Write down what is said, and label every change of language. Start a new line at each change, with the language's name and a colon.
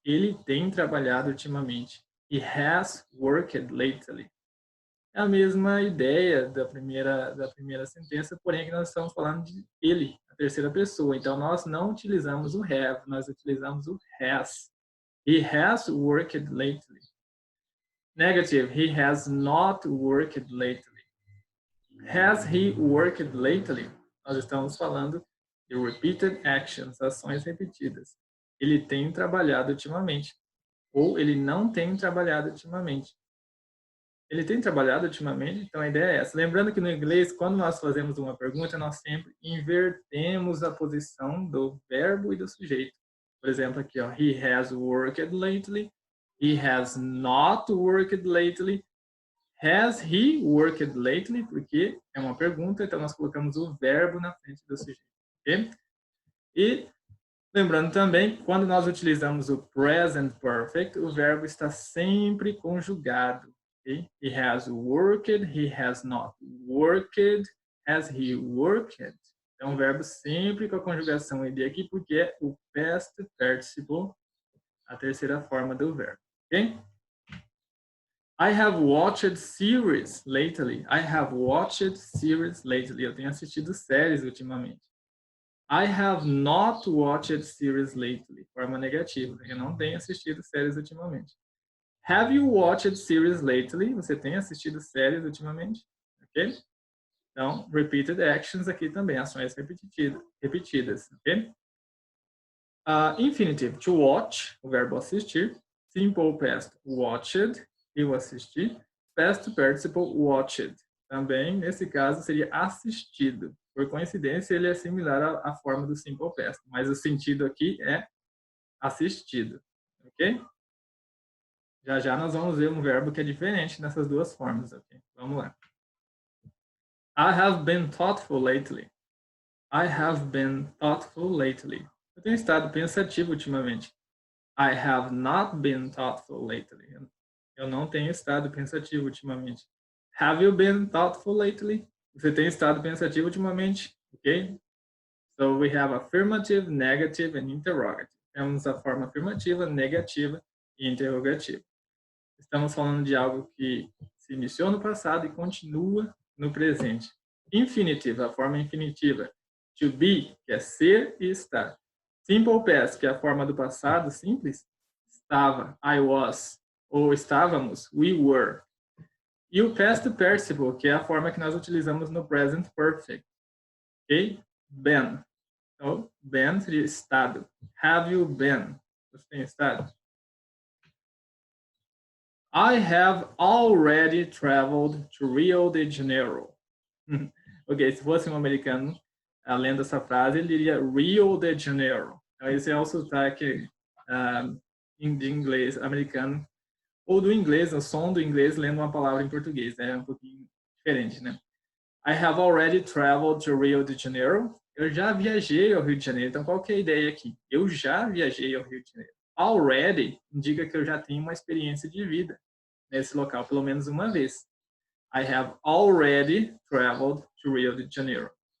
Portuguese: Ele tem trabalhado ultimamente.
English: He has worked lately.
Portuguese: É a mesma ideia da primeira sentença, porém que nós estamos falando de ele, a terceira pessoa. Então, nós não utilizamos o have, nós utilizamos o has.
English: He has worked lately. Negative, he has not worked lately. Has he worked lately?
Portuguese: Nós estamos falando de repeated actions, ações repetidas. Ele tem trabalhado ultimamente. Ou ele não tem trabalhado ultimamente. Ele tem trabalhado ultimamente, então a ideia é essa. Lembrando que no inglês, quando nós fazemos uma pergunta, nós sempre invertemos a posição do verbo e do sujeito. Por exemplo, aqui, ó,
English: he has worked lately. He has not worked lately. Has he worked lately?
Portuguese: Porque é uma pergunta, então nós colocamos o verbo na frente do sujeito. Okay? E lembrando também, quando nós utilizamos o present perfect, o verbo está sempre conjugado. Okay?
English: He has worked, he has not worked, has he worked?
Portuguese: Então, o verbo sempre com a conjugação ed aqui, porque é o past participle, a terceira forma do verbo. Ok?
English: I have watched series lately. I have watched series lately.
Portuguese: Eu tenho assistido séries ultimamente.
English: I have not watched series lately.
Portuguese: Forma negativa. Eu não tenho assistido séries ultimamente.
English: Have you watched series lately?
Portuguese: Você tem assistido séries ultimamente? Ok? Então, repeated actions aqui também, ações repetidas, ok? Infinitive, to watch, o verbo assistir. Simple past, watched, eu assisti.
English: Past participle, watched.
Portuguese: Também, nesse caso, seria assistido. Por coincidência, ele é similar à forma do simple past, mas o sentido aqui é assistido, ok? Já já nós vamos ver um verbo que é diferente nessas duas formas, ok? Vamos lá.
English: I have been thoughtful lately. I have been thoughtful lately.
Portuguese: Eu tenho estado pensativo ultimamente.
English: I have not been thoughtful lately.
Portuguese: Eu não tenho estado pensativo ultimamente.
English: Have you been thoughtful lately?
Portuguese: Você tem estado pensativo ultimamente? Ok?
English: So we have affirmative, negative and interrogative.
Portuguese: Temos a forma afirmativa, negativa e interrogativa. Estamos falando de algo que se iniciou no passado e continua no presente. Infinitive, a forma infinitiva. To be, que é ser e estar. Simple past, que é a forma do passado simples. Estava, I was. Ou estávamos, we were. E o past participle, que é a forma que nós utilizamos no present perfect. Ok? Been. Então, been seria estado.
English: Have you been?
Portuguese: Você tem estado?
English: I have already traveled to Rio de Janeiro.
Portuguese: Ok, se fosse um americano lendo essa frase, ele diria Rio de Janeiro. Então, esse é o sotaque de inglês americano, ou do inglês, o som do inglês lendo uma palavra em português. É um pouquinho diferente, né?
English: I have already traveled to Rio de Janeiro.
Portuguese: Eu já viajei ao Rio de Janeiro. Então, qual que é a ideia aqui? Eu já viajei ao Rio de Janeiro. Already indica que eu já tenho uma experiência de vida nesse local, pelo menos uma vez.
English: I have already traveled to Rio de Janeiro.